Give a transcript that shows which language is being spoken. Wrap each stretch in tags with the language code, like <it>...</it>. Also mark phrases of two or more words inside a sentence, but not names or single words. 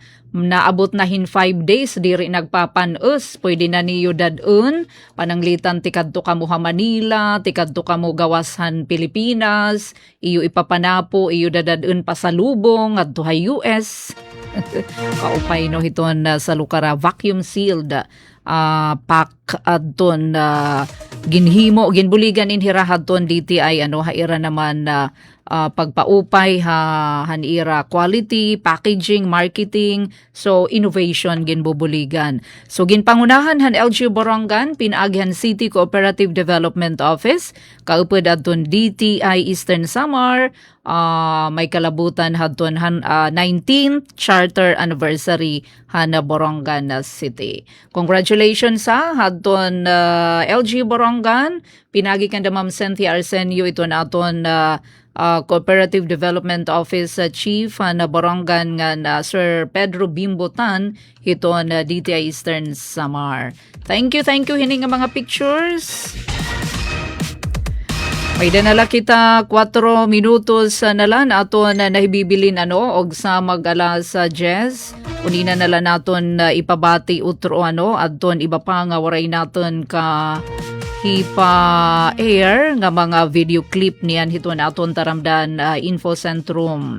<war>Naabot na 5 days diri nagpapanos pwede na niyo dadun pananglitan tikadto kamo Manila tikadto kamo gawasan Pilipinas iyo ipapanapo iyo dadadun pa sa lubong adto ha US kaupay no hiton sa lukara</war> <en>vacuum sealed pack</en> <war>adton ginhimo ginbuligan inhira hadton DTI haira naman pagpaupay hanira</war> <en>quality, packaging, marketing, so innovation</en> <war>ginbubuligan. So ginpangunahan han LGU Borongan, Pinaaghan City Cooperative Development Office, kaupod adton DTI Eastern Samar, may kalabutan hadton 19th Charter Anniversary han Borongan City. Congratulations hadton LGU Borongan, pinagi kan Ma'am Cynthia Arsenio ito na aton Cooperative Development Office Chief na Borongan nga Sir Pedro Bimbotan ito na DTI Eastern Samar.</war> <en>Thank you</en> <war>hining nga mga pictures. May danala kita 4 minutos na lang aton nahibibilin og sa mag-alas 10. Unina nala naton ipabati utro adton iba pa nga waray naton ka hipa-air nga mga</war> <en>video clip</en> <war>niyan hiton aton taramdan info centrum.</war>